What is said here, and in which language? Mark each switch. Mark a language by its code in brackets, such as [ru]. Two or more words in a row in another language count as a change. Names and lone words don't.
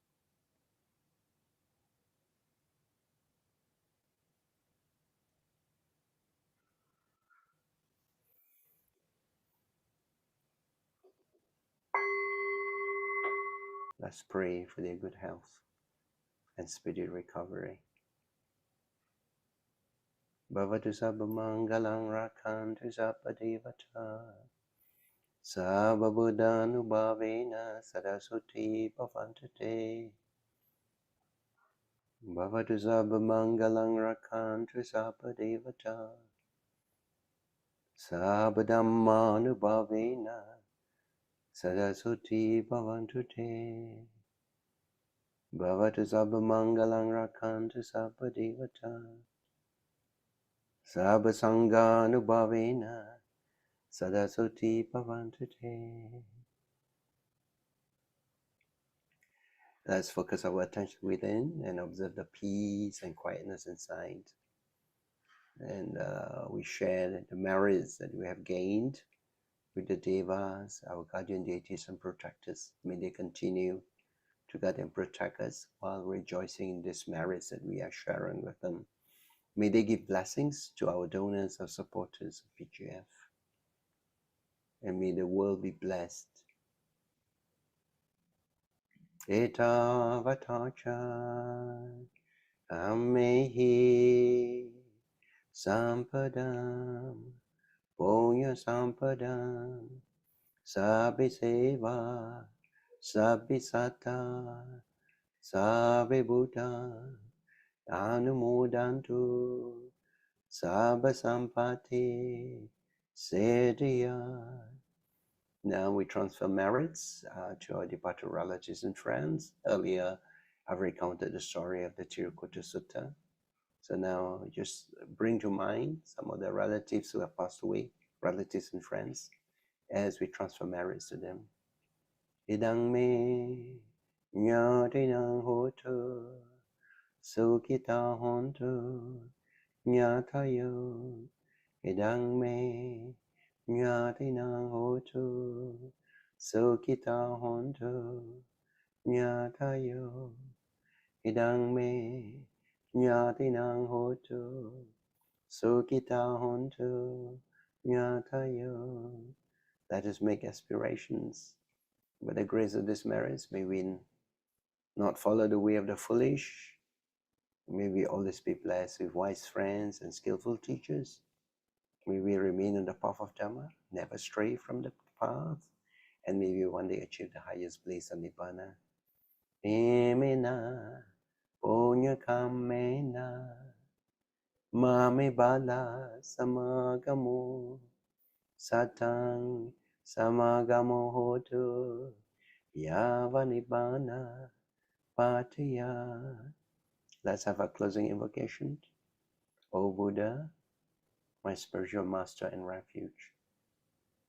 [en] let's pray for their good health and speedy recovery. [pi] Bhavatu sabba mangalang rakantu sabba devata sabba buddhanubhavena saraswati bhavantu te. Bhavatu sabba mangalang rakantu sabba devata sabba dhammanubhavena saraswati bhavantu te. Bhavatu sabba mangalang rakantu sabba devata sabba sanghanubhavena saraswati bhavantu te. [en] Let's focus our attention within and observe the peace and quietness inside. And we share the merits that we have gained with the Devas, our guardian deities and protectors. May they continue to guide and protect us while rejoicing in these merits that we are sharing with them. May they give blessings to our donors, our supporters of PGF. And may the world be blessed. [pi] Eta vatacha amehi sampadam punya sampadam sabbi seva sabbi satta sabbi buddha anumodantu sabba sampati siddhya. [en] Now we transfer merits to our departed relatives and friends. Earlier, I've recounted the story of the Tirokudda Sutta. So now just bring to mind some of the relatives who have passed away, relatives and friends, as we transfer merits to them. [pi] Idang me nyatinang hotu sukita hontu nyatayo. Idang me nyatinang hotu sukita hontu nyatayo. Idang me nyatinang hotu sukita hontu nyatayo. [en] Let us make aspirations. By the grace of this merits, may we not follow the way of the foolish. May we always be blessed with wise friends and skillful teachers. May we remain on the path of Dhamma, never stray from the path, and may we one day achieve the highest bliss of Nibbana. [pi] Emena punya kamena mame bala samagamo satang samagamo hotu yava Nibbana patiya. [en] Let's have a closing invocation. O Buddha, my spiritual master and refuge,